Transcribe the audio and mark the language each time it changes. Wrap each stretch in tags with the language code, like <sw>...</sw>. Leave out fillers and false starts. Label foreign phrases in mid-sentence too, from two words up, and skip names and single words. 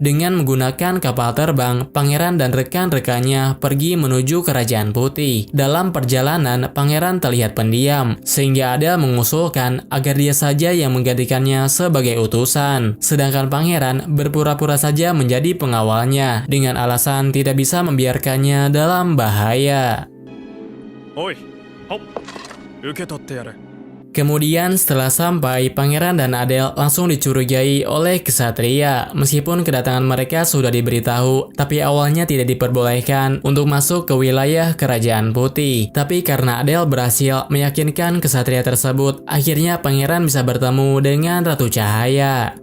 <id>Dengan menggunakan kapal terbang, pangeran dan rekan-rekannya pergi menuju Kerajaan Putih. Dalam perjalanan, pangeran terlihat pendiam, sehingga Adele mengusulkan agar dia saja yang menggantikannya sebagai utusan. Sedangkan pangeran berpura-pura saja menjadi pengawalnya, dengan alasan tidak bisa membiarkannya dalam bahaya.</id> <ja>おい、ほっ、受け取ってやれ。</ja> <id>Kemudian setelah sampai, pangeran dan Adele langsung dicurigai oleh kesatria. Meskipun kedatangan mereka sudah diberitahu, tapi awalnya tidak diperbolehkan untuk masuk ke wilayah Kerajaan Putih. Tapi karena Adele berhasil meyakinkan kesatria tersebut, akhirnya pangeran bisa bertemu dengan Ratu Cahaya.</id>